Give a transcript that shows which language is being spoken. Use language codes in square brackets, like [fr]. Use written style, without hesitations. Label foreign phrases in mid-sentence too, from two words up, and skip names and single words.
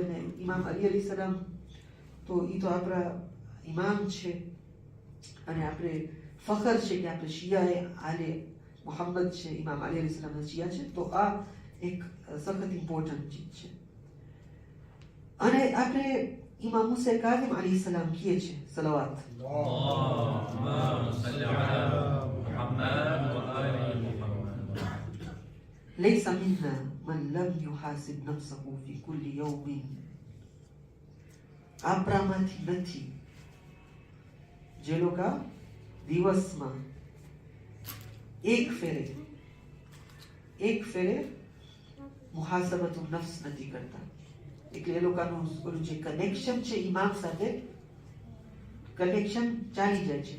[gu] ને ઇમામ અલી અલૈહિસ્સલામ તો એ તો આપણા ઇમામ છે અને આપણે ફખર છે કે આપણે શિયાએ આલે મુહમ્મદ છે, ઇમામ અલી અલૈહિસ્સલામના શિયા છે. તો આ એક સખત ઇમ્પોર્ટન્ટ ચીજ છે. અને આપણે ઇમામ મુસા કાઝિમ અલૈહિસ્સલામ કહીએ છીએ સલાવત, [ar] اللهم صل على محمد وآل محمد. ليس منا من لم يحاسب نفسه في كل يوم. [gu] આપણામાંથી નથી જે લોકો દિવસમાં એક ફેરે [ar] محاسبة النفس [gu] નથી કરતા. એટલે એ લોકોનું ઓલું જે કનેક્શન છે ઇમામ સાથે, કનેક્શન ચાલી જાય છે.